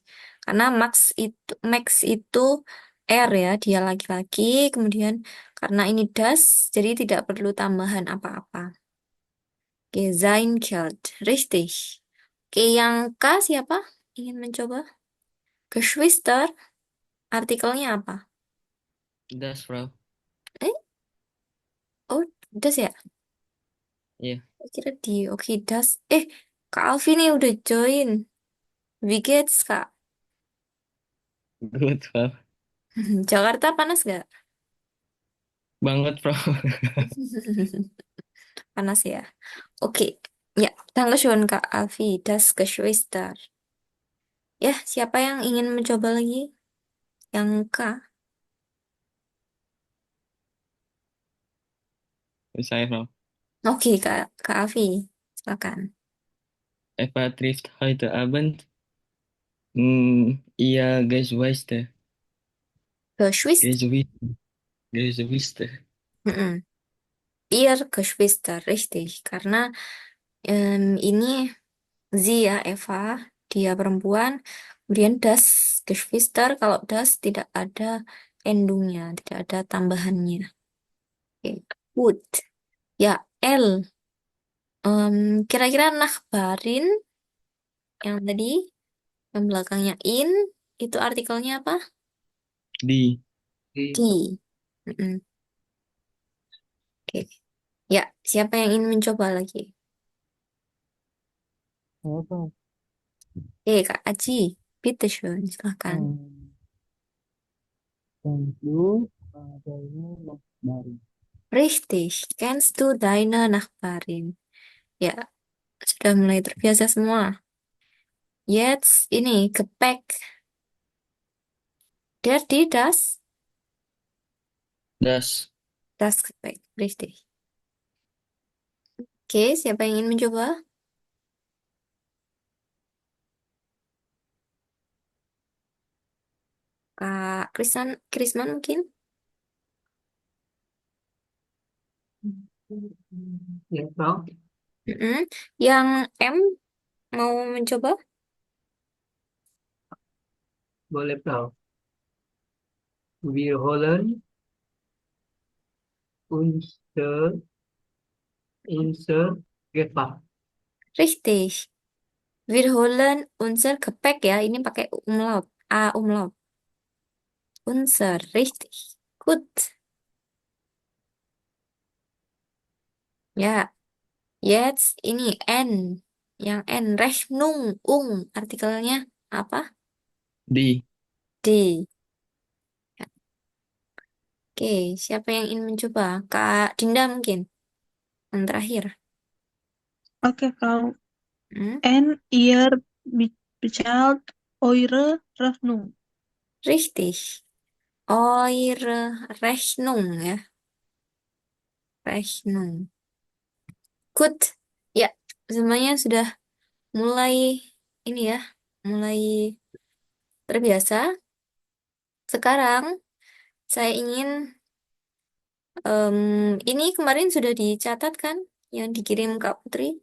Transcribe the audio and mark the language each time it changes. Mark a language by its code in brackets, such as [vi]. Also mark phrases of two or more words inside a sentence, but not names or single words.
[id] Karena Max itu R ya, dia laki-laki. Kemudian karena ini das, jadi tidak perlu tambahan apa-apa. [de] Oke, Zain, Kelt. Richtig. [id] Oke, yang K siapa? Ingin mencoba? Geschwister, artikelnya apa? [de] Das, Frau. [id] Eh, oh, das ya? Iya, Saya kira di, oke, das. Kak Alfi nih udah join. [de] Wie geht's, [id] Kak? [en] good, Frau. [id] Jakarta panas gak? Banget, Frau. Panas ya. Oke. Ya, Dankeschön Kak Alfi, [de] das Geschwister. [id] Ya, siapa yang ingin mencoba lagi? Yang K. Saya, Frau. Oke, Kak Alfi. Silakan. [de] Eva trifft heute Abend ihr Geschwister. Geschwister. Geschwister. Geschwister. Mm-mm. Ihr Geschwister, richtig. [id] Karena ini sie ya, Eva. Dia perempuan. Kemudian [de] das Geschwister. [id] Kalau das tidak ada endungnya, tidak ada tambahannya. Oke, good. Ya, L. Kira-kira Nachbarin yang tadi, yang belakangnya in, itu artikelnya apa? [de] Di. Di Di. Mm-mm. Oke. [id] Ya, siapa yang ingin mencoba lagi? Apa? Kak Aji. Bitteschön, silahkan. [en] Hmm, thank you. [id] Adanya Mas Bari. [de] Richtig. Kennst du deine Nachbarin? [id] Ya, sudah mulai terbiasa semua. [de] Jetzt ini, Gepäck. Das? Das. Das Gepäck. Richtig. [id] Oke, siapa yang ingin mencoba? Kak Krisman mungkin? ya, Frau. Mm-mm. Yang M mau mencoba? Boleh, [de] Frau. Wir holen unser, unser Gepäck. Richtig. Wir holen unser Gepäck ya. [id] Ini pakai umlaut. A umlaut. Unser. Richtig. Gut. Ya. Jetzt ini N. Yang N. Rechnung. Artikelnya apa? [de] Di. D. Oke. [id] Siapa yang ingin mencoba? Kak Dinda mungkin. Yang terakhir. Oke, [de] Frau. Hmm? En ihr bezahlt eure Rechnung. Richtig. Eure Rechnung ya. Rechnung. [en] Good. Ya. [id] Semuanya sudah mulai ini ya. Mulai terbiasa. Sekarang saya ingin ini kemarin sudah dicatat kan yang dikirim Kak Putri?